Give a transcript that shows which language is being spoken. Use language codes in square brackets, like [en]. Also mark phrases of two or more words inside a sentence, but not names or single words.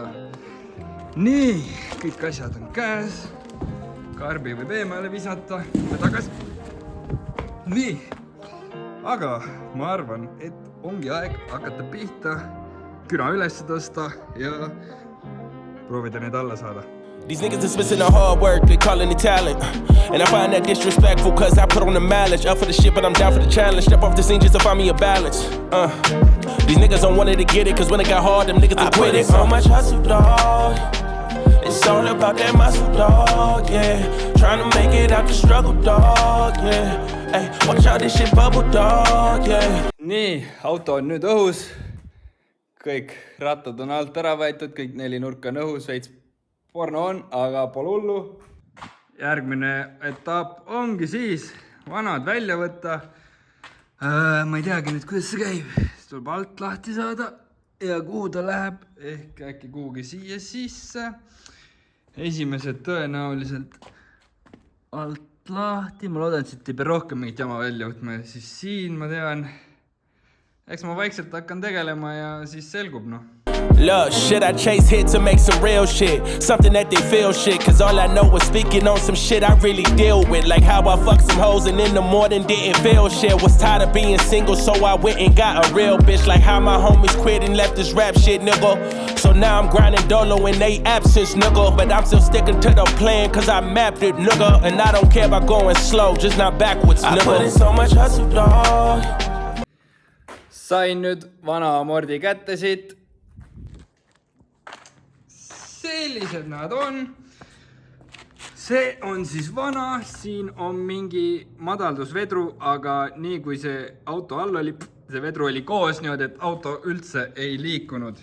[et] Nii, kõik asjad on käes. Karbi võib eemale visata ja tagasi. Nii, aga ma arvan, et ongi aeg hakata pihta, küna üles tõsta ja proovida need alla saada. [en] These niggas is missing the hard work, they calling it talent. And I find that disrespectful cause I put on the mileage. Up for the shit but I'm down for the challenge. Step off the scene just to find me a balance. These niggas don't want it to get it cause when it got hard, them niggas will quit it. So much hustle, dog. It's all about that muscle, dog, yeah. Trying to make it out the struggle, dog, yeah. Hey, watch out this shit bubble, dog, yeah. [et] Nii, auto on nüüd õhus. Kõik rattad on alt ära võetud, kõik 4 nurka on õhus, veits porno on, aga pole hullu. Järgmine etapp ongi siis vanad välja võtta. Ma ei teagi nüüd, kuidas see käib. Siis tuleb alt lahti saada ja kuhu ta läheb, ehk äkki kuhugi siia sisse. Esimesed tõenäoliselt alt lahti. Ma loodan, et siit ei pea rohkem mingit jama välja võtma. Siis siin ma tean, eks ma vaikselt hakkan tegelema ja siis selgub, noh. [en] Look, shit, I chase hit to make some real shit. Something that they feel shit. Cause all I know is speaking on some shit I really deal with. Like how I fucked some hoes and in the morning didn't feel shit. Was tired of being single, so I went and got a real bitch. Like how my homies quit and left this rap shit, nigga. So now I'm grinding dolo in they absence, nigga. But I'm still sticking to the plan cause I mapped it, nigga. And I don't care about going slow, just not backwards, nigga. I put in so much hustle, dog. [et] Sain nüüd vana amordi kätte siit. Sellised nad on. See on siis vana, siin on mingi madaldusvedru, aga nii kui see auto all oli, see vedru oli koos niimoodi, et auto üldse ei liikunud.